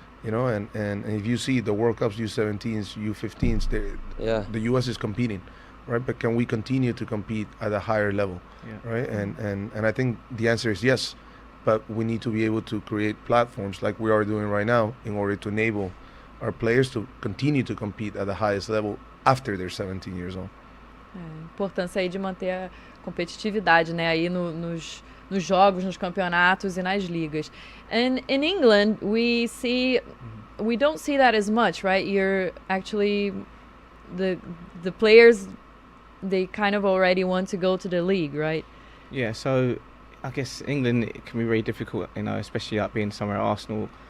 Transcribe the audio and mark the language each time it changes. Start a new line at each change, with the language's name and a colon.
English: You know, and if you see the World Cups, U17s, U15s, the U.S. is competing, right? But can we continue to compete at a higher level, right? And I think the answer is yes, but we need to be able to create platforms like we are doing right now in order to enable our players to continue to compete at the highest level after they're 17 years old.
Portuguese: Importância aí de manter a competitividade, né? Aí nos jogos, nos campeonatos e nas ligas.
English: And in England, we don't see that as much, right? You're actually the players, they kind of already want to go to the league, right? Yeah, so I guess England, it can be very difficult, you know, especially up being somewhere at Arsenal.